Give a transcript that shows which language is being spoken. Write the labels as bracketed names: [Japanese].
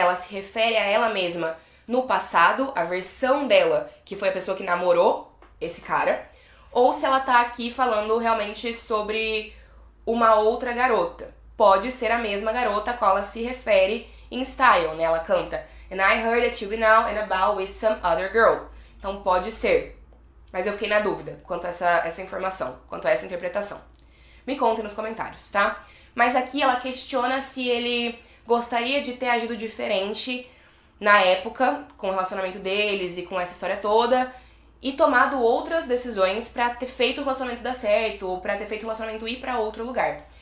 [Portuguese] Ela se refere a ela mesma no passado, a versão dela, que foi a pessoa que namorou esse cara, ou se ela tá aqui falando realmente sobre uma outra garota. Pode ser a mesma garota a qual ela se refere em Style, né? Ela canta [English] And I heard that you be now and about with some other girl. [Portuguese] Então pode ser. Mas eu fiquei na dúvida quanto a essa informação, quanto a essa interpretação. Me contem nos comentários, tá? Mas aqui ela questiona se ele gostaria de ter agido diferente na época, com o relacionamento deles e com essa história toda, e tomado outras decisões pra ter feito o relacionamento dar certo, ou pra ter feito o relacionamento ir pra outro lugar.